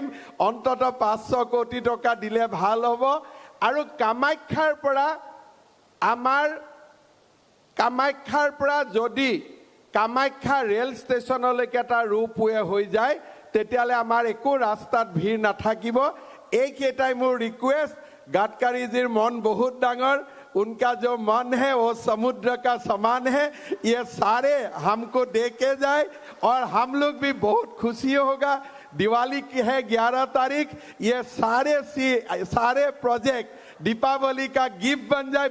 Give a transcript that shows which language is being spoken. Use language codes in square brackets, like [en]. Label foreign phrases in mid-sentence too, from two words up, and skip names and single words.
[as] অন্তত 500 কোটি টকা দিলে ভাল হ'ব। আৰু কামাখ্যাৰ পৰা যদি কামাখ্যা ৰেল ষ্টেচনলৈকে এটা ৰোপৱে হৈ যায়, তেতিয়ালে আমাৰ একো ৰাস্তাত ভিৰ নাথাকিব। এইকেইটাই মোৰ ৰিকুৱেষ্ট। [hi] गडकरी जी मन बहुत डांगर, उनका जो मन है वो समुद्र का समान है। ये सारे हमको दे के जाए और हम लोग भी बहुत खुशी होगा। दिवाली की है 11 तारीख, ये सारे प्रोजेक्ट दीपावली का गिफ्ट बन जाए।